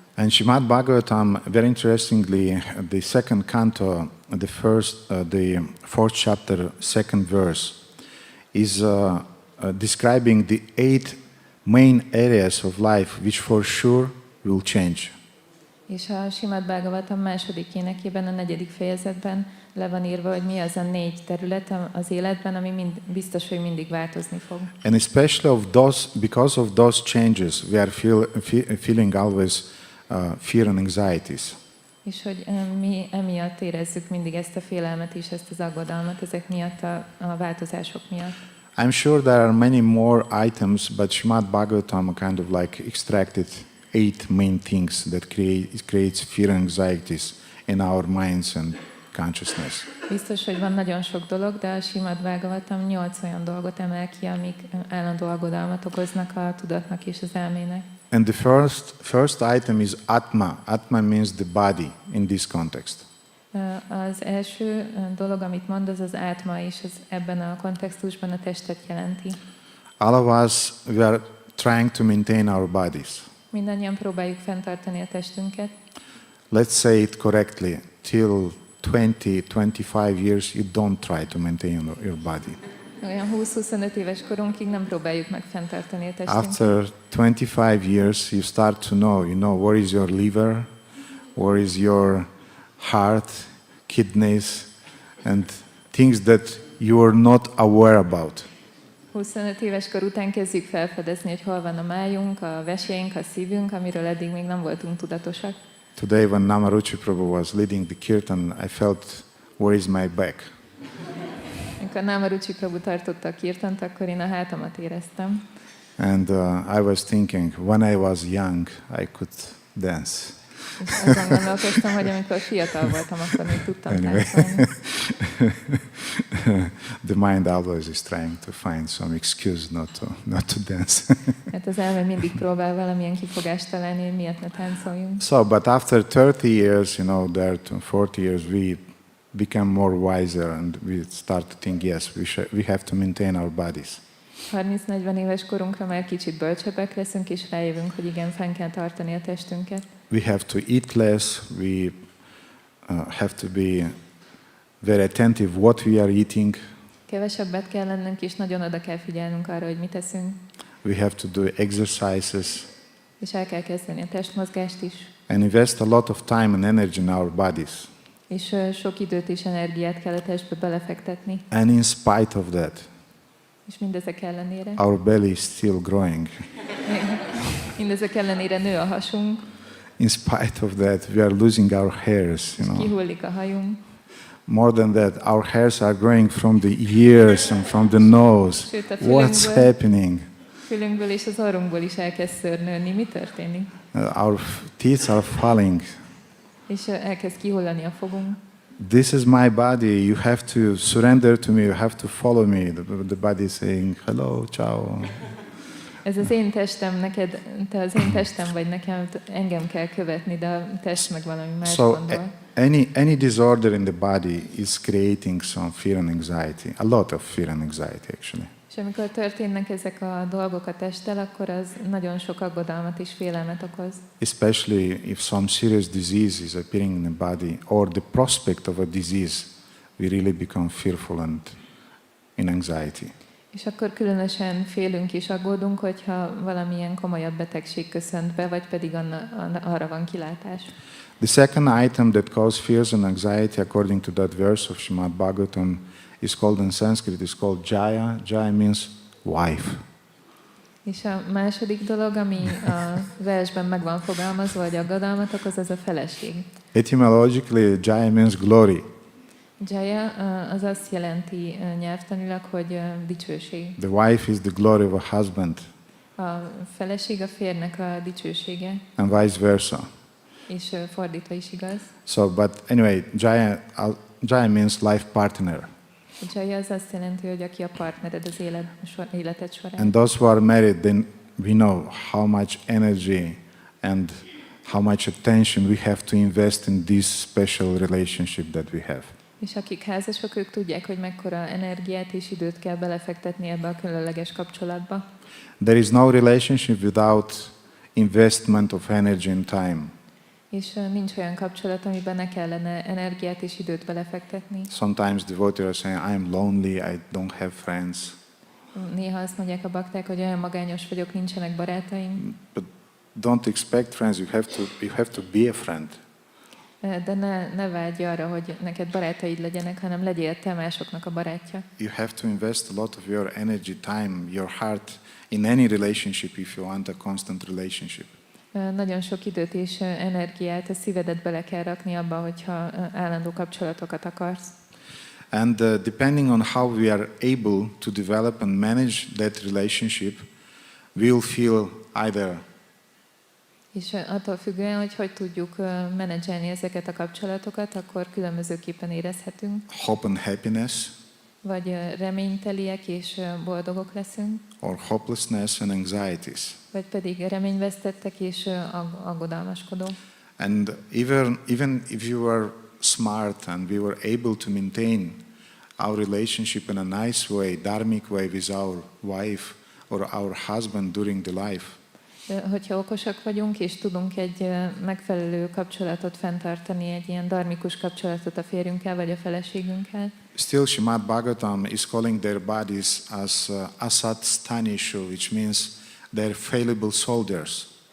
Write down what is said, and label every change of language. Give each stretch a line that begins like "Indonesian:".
English: And Srimad Bhagavatam, very interestingly, the second canto, the fourth chapter, second verse, is describing the 8 main areas of life which for sure will change.
Hungarian: És a Srimad Bhagavatam második énekében, a 4. fejezetben le van írva, hogy mi az a 4 terület az életben, ami biztos, hogy mindig változni fog.
English: And especially because of those changes, we are feeling always fear and anxieties.
Hungarian: És hogy mi emiatt érezzük mindig ezt a félelmet és ezt az aggodalmat, ezek miatt a változások miatt.
English: I'm sure there are many more items, but Srimad Bhagavatam kind of like extracted 8 main things that creates fear and anxieties in our minds and consciousness.
Hungarian: Biztos, hogy van nagyon sok dolog, de a Srimad Bhagavatam 8 olyan dolgot emel ki, amik állandó aggodalmat okoznak a tudatnak és az elmének.
English: And the first item is Atma. Atma means the body in this context.
Hungarian: Az első dolog, amit mond, az átma, és ez ebben a kontextusban a testet jelenti.
English: All of us, we are trying to maintain our bodies.
Hungarian: Mindannyian próbáljuk fenntartani a testünket.
English: let's say it correctly, till 20-25 years, you don't try to maintain your body.
Hungarian: Olyan 20-25 éves korunkig nem próbáljuk meg fenntartani a testünket.
English: After 25 years, you start to know where is your liver, where is your heart, kidneys, and things that you are not aware about.
Hungarian: 25 éves kor után kezdjük felfedezni, hogy hol van a májunk, a vesénk, a szívünk, amiről eddig még nem voltunk tudatosak.
English: Today, when Namaruchi Prabhu was leading the kirtan, I felt, where is my back?
Hungarian: Amikor Namaruchi Prabhu tartotta a kirtant, akkor én a hátamat éreztem.
English: And I was thinking, when I was young, I could dance.
Hungarian: És azon gondolkoztam, hogy amikor fiatal voltam, akkor még tudtam táncolni.
English: The mind always is trying to find some excuse not to dance.
Hungarian: Hát az elme mindig próbál valamilyen kifogást találni, hogy miért ne táncoljunk.
English: So, but after 30 years, there 40 years, we become more wiser and we start to think, yes, we have to maintain our bodies.
Hungarian: 30-40 éves korunkra már kicsit bölcsebbek leszünk, és rájövünk, hogy igen, fenn kell tartani a testünket.
English: We have to eat less, we have to be very attentive what we are eating.
Hungarian: Kevesebbet kell lennünk, és nagyon oda kell figyelnünk arra, hogy mit teszünk.
English: We have to do exercises.
Hungarian: És el kell kezdeni a testmozgást is.
English: And invest a lot of time and energy in our bodies.
Hungarian: És sok időt és energiát kell a testbe belefektetni.
English: And in spite of that,
Hungarian: és mindezek ellenére,
English: our belly is still growing.
Hungarian: mindezek ellenére nő a hasunk.
English: In spite of that, we are losing our hairs.
Hungarian: Kihullik a hajunk.
English: More than that, our hairs are growing from the ears and from the nose.
Hungarian: Sőt,
English: What's happening?
Hungarian: Fülünkből és az orrunkból is elkezd szőrnőni. Mi történik?
English: Our teeth are falling.
Hungarian: És elkezd kihullani a fogunk.
English: This is my body. You have to surrender to me. You have to follow me. The body is saying, hello, ciao.
Hungarian: Ez az én testem, neked, te az én testem vagy nekem, engem kell követni, de a test meg valami más gondol.
English: Any disorder in the body is creating some fear and anxiety. A lot of fear and anxiety, actually.
Hungarian: És amikor történnek ezek a dolgok a testtel, akkor az nagyon sok aggodalmat és félelmet okoz.
English: Especially if some serious disease is appearing in the body, or the prospect of a disease, we really become fearful and in anxiety.
Hungarian: És akkor különösen félünk és aggódunk, hogyha valamilyen komolyabb betegség köszönt be, vagy pedig arra van kilátás.
English: The second item that causes fears and anxiety, according to that verse of Srimad Bhagavatam, is called in Sanskrit, is called Jaya. Jaya means wife.
Hungarian: És a második dolog, ami a versben meg van fogalmazva, hogy aggodalmat okoz, az a feleség.
English: Etymologically, Jaya means glory.
Hungarian: Jaya az azt jelenti nyelvtanilag, hogy dicsőség.
English: The wife is the glory of a husband.
Hungarian: A feleség a férnek a dicsősége.
English: And vice versa.
Hungarian: És fordítva is igaz.
English: So, but anyway, Jaya means life partner.
Hungarian: Jaya az azt jelenti, hogy aki a partnered az életed során.
English: And those who are married, then we know how much energy and how much attention we have to invest in this special relationship that we have.
Hungarian: És akik házasok, ők tudják, hogy mekkora energiát és időt kell belefektetni ebbe a különleges kapcsolatba.
English: There is no relationship without investment of energy and time.
Hungarian: És nincs olyan kapcsolat, amiben ne kellene energiát és időt belefektetni.
English: Sometimes devotees are saying, I am lonely, I don't have friends.
Hungarian: Néha azt mondják a bakták, hogy olyan magányos vagyok, nincsenek barátaim.
English: But don't expect friends, you have to be a friend.
Hungarian: De ne vágyj arra, hogy neked barátaid legyenek, hanem legyél te másoknak a barátja.
English: You have to invest a lot of your energy, time, your heart in any relationship if you want a constant relationship.
Hungarian: Nagyon sok időt és energiát, a szívedet bele kell rakni abba, hogyha állandó kapcsolatokat akarsz.
English: And depending on how we are able to develop and manage that relationship, we'll feel either
Hungarian: És attól függően, hogy tudjuk menedzselni ezeket a kapcsolatokat, akkor különbözőképpen érezhetünk.
English: hope and happiness,
Hungarian: Vagy reményteliek és boldogok leszünk.
English: or hopelessness and anxieties.
Hungarian: Vagy pedig reményvesztettek és aggodalmaskodók.
English: And even if you are smart and we were able to maintain our relationship in a nice way, dharmic way with our wife or our husband during the life,
Hungarian: Hogyha okosak vagyunk, és tudunk egy megfelelő kapcsolatot fenntartani, egy ilyen dharmikus kapcsolatot a férjünkkel vagy a feleségünkkel,
English: still Srimad Bhagavatam is calling their bodies as asat stanishu, which means they're fallible soldiers.